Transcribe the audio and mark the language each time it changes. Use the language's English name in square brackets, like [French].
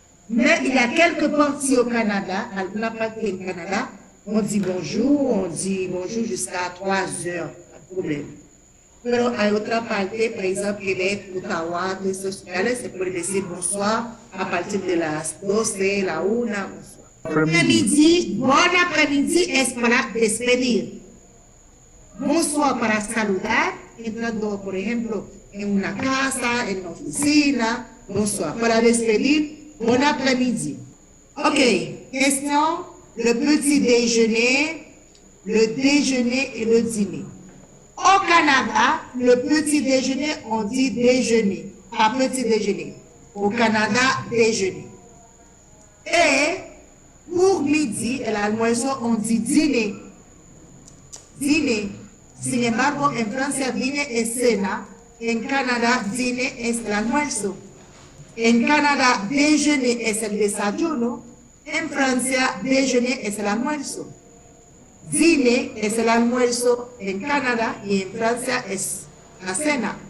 [French] Mais il y a quelques parties au Canada, la partie au Canada, on dit bonjour jusqu'à 3 heures, pas de problème. [Spanish] Pero hay otra parte, [French] par exemple, Québec, Ottawa, tout ce c'est pour dire bonsoir à partir de [Spanish] las 12, la 1, [French] bonsoir. Après-midi, bon après-midi [Spanish] es para despedir. Bonsoir para saludar, entrando, por ejemplo, en una casa, en una oficina, bonsoir. Para despedir, bon après-midi. [French] Ok, question, le petit déjeuner, le déjeuner et le dîner. Au Canada, le petit déjeuner, on dit déjeuner, pas petit déjeuner. Au Canada, déjeuner. Et pour midi, [Spanish] el almuerzo, [French] on dit dîner. [Spanish] Dîner. Sin embargo, en Francia, dîner es cena. En Canada, dîner es el almuerzo. En Canada, déjeuner es el desayuno. En Francia, déjeuner es el almuerzo. Dîner es el almuerzo en Canada y en Francia es la cena.